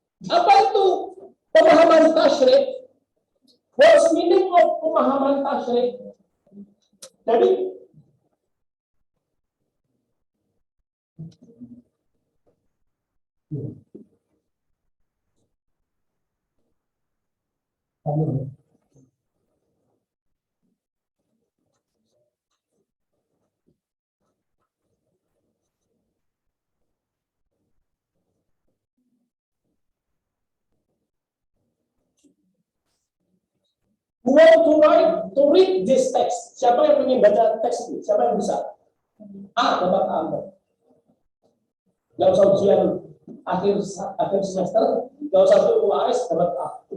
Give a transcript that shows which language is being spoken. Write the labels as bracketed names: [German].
[Indonesian] Apa itu pemahaman tasyrik? [English] What's meaning of pemahaman tasyrik? [Indonesian] Jadi [English] who want to read this text? [Indonesian] Siapa yang ingin baca teks ini? Siapa yang bisa? Dapat A. Yang usah ujian akhir semester, nggak usah UAS dapat A.